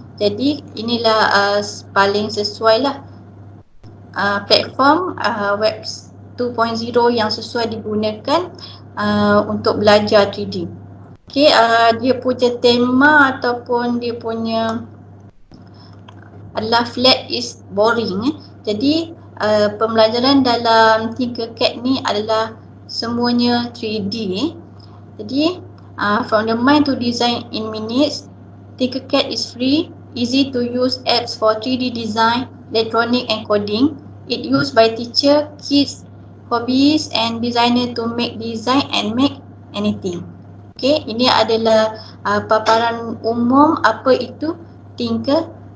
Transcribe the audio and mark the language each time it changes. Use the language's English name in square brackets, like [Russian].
[Malay] Jadi inilah paling sesuai lah. Platform web 2.0 yang sesuai digunakan untuk belajar 3D. Okey, dia punya tema ataupun dia punya adalah [English] flat is boring. [Malay] Jadi pembelajaran dalam Tinkercad ni adalah semuanya 3D. Jadi [English] from the mind to design in minutes, Tinkercad is free, easy to use apps for 3D design, electronic and coding. It used by teacher, kids, hobbyists and designer to make design and make anything. [Malay] Okay, ini adalah paparan umum apa itu Tinkercad.